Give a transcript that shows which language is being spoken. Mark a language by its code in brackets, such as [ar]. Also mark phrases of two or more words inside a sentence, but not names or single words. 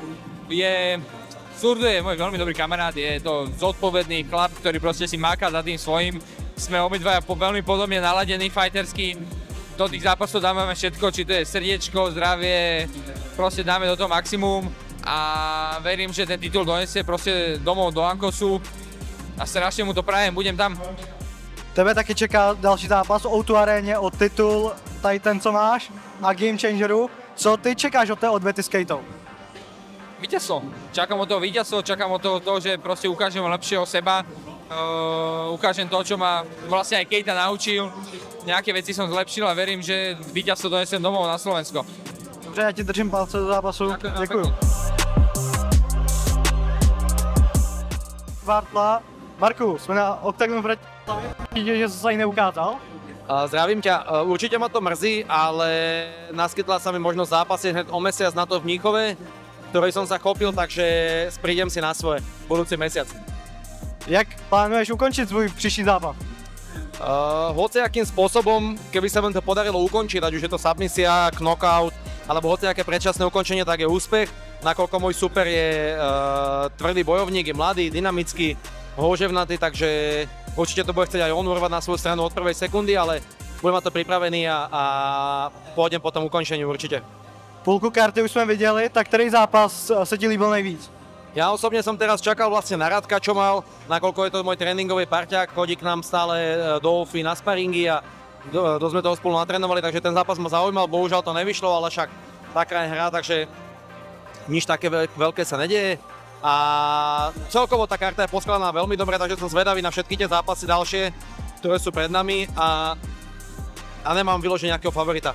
[sk] Surdu je môj veľmi dobrý kamarát, je to zodpovedný chlap, ktorý proste si máka za tým svojím. Sme obidvaja veľmi podobne naladení fightersky. Do tých zápasov dáme všetko, či to je srdiečko, zdravie, proste dáme do toho maximum. A verím, že ten titul donesie proste domov do Ankosu a strašne mu to prajem, budem tam. [cs] Tebe taky čeká další zápas o O2 aréně, o titul, tady ten, co máš, a Game Changeru. Co ty čekáš od té odvety s Kejtou? [sk] Víťazstvo. Čakám od toho víťazstvo, čakám od toho, že proste ukážem lepšieho seba. Ukážem to, čo ma vlastne aj Kejta naučil. Nejaké veci som zlepšil a verím, že víťazstvo donesem domov na Slovensko. [cs] Dobře, já ti držím palce do zápasu. Děkuju. Vartla. Marku, jsme na Octagonu Bratislava, že jsi se ani neukázal. [sk] Zdravím ťa. Určite ma to mrzí, ale naskytla sa mi možnosť zápasiť hned o mesiac na to v Mníchove, ktorej som sa chopil, takže prídem si na svoje budúci mesiac. [cs] Jak plánuješ [sk] ukončiť svoj [cs] příští zápas? [sk] Hociakým spôsobom, keby sa vám to podarilo ukončiť, [cs] ať už [sk] je to submisia, knockout, alebo hociaké predčasné ukončenie, tak je úspech. Nakoľko môj super je tvrdý bojovník, je mladý, dynamický, houževnatý, takže určite to bude chcieť aj on urvať na svoju stranu od prvej sekundy, ale budem na to pripravený a pôjdem po tom ukončení určite. [cs] Půlku karty už jsme viděli, tak který zápas se ti líbil nejvíc? [sk] Ja osobne som teraz čakal vlastne na Radka, čo mal, nakoľko je to môj tréningový parťák, chodí k nám stále do Ofy na sparingy a dosť sme toho spolu natrénovali, takže ten zápas ma zaujímal, bohužiaľ to nevyšlo, ale však taká je hra, takže nič také veľké sa nedieje. A celkovo tá karta je poskladaná veľmi dobre, takže som zvedavý na všetky tie zápasy ďalšie, ktoré sú pred nami a nemám vyložený nejakého favorita.